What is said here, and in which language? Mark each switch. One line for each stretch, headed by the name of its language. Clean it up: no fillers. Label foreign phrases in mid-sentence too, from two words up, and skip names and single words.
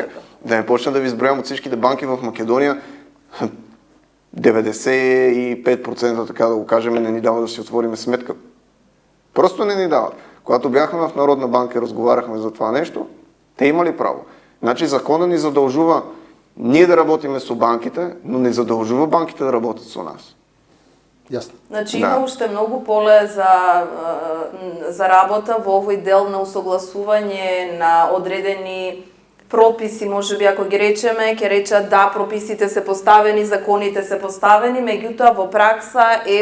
Bulgarian: Да не почна да ви изброям от всичките банки в Македония, 95%, така да го кажем, не ни дава да си отвориме сметка. Просто не ни дават. Когато бяхме в Народна банка и разговаряхме за това нещо, те имали право. Значи закона ни задължува ние да работиме с банките, но не задължува банките да работят с нас.
Macedonian: Јасно. Значи има уште многу поле за работа во овој дел на усогласување на одредени прописи, можеби ако ги речеме, ќе речат да, прописите се поставени, законите се поставени, меѓутоа во пракса